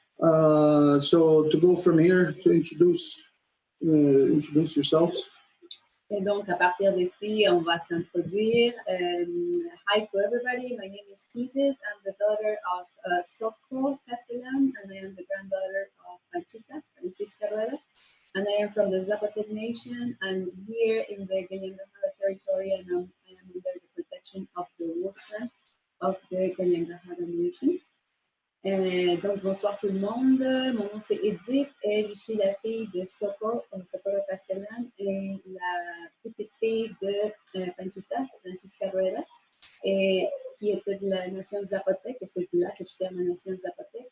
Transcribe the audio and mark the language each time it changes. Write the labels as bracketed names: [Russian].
[English] So to go from here, to introduce yourselves. [French] Et donc, à partir d'ici, on va s'introduire. [English] Hi to everybody. My name is Edith. I'm the daughter of Soko Castellan, and I am the granddaughter of Panchita, Francisca Rueda. And I am from the Zapotec Nation. I'm here in the Kalinga territory, and I am under the protection of the Wosa of the Kalinga Nation. [French] Donc, bonsoir tout le monde. Mon nom c'est Edith et je suis la fille de Soko Castellan et la petite fille de Panchita, Francisca Rueda, et qui était de la nation Zapotec, et c'est là que j'étais à la nation Zapotec.